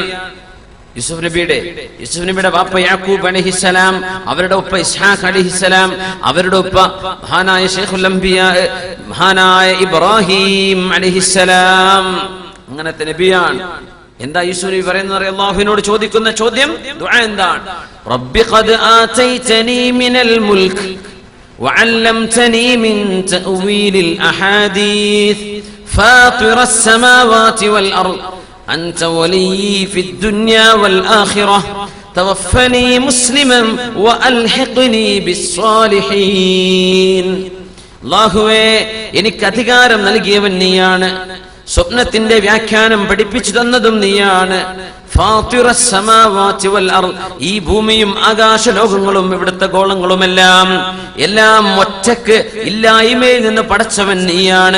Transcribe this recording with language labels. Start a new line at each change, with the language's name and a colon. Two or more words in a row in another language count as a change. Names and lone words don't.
Malayalam: യൂസുഫ് നബിയുടെ ബാപ്പ യാക്കൂബ് അലൈഹിസ്സലാം, അവരുടെ ഉപ്പ ഇസ്ഹാഖ് അലൈഹിസ്സലാം, അവരുടെ ഉപ്പ മഹാനായ
Arabic: شيخ الأنبياء
Malayalam: മഹാനായ ഇബ്രാഹിം അലൈഹിസ്സലാം. അങ്ങനത്തെ നബിയാണ്. എന്താ യൂസുഫ് നബി പറയുന്നത്? അല്ലാഹുവിനോട് ചോദിക്കുന്ന ചോദ്യം, ദുആ എന്താണ്?
Arabic: رب قد آتيتني من الملك وعلمتني من تأويل الأحاديث فاطر السماوات والأرض أنت ولي في الدنيا والآخرة توفني مسلما وألحقني بالصالحين.
Malayalam: അല്ലാഹുവേ, എനിക്ക് അധികാരം നൽകിയവൻ നീയാണ്, സ്വപ്നത്തിന്റെ വ്യാഖ്യാനം പഠിപ്പിച്ചു തന്നതും നീയാണ്.
Arabic: فاطر السماوات والأرض,
Malayalam: ഈ ഭൂമിയും ആകാശലോകങ്ങളും ഇവിടുത്തെ ഗോളങ്ങളുമെല്ലാം എല്ലാം ഒറ്റക്ക് ഇല്ലായ്മയിൽ നിന്ന് പടച്ചവൻ നീയാണ്.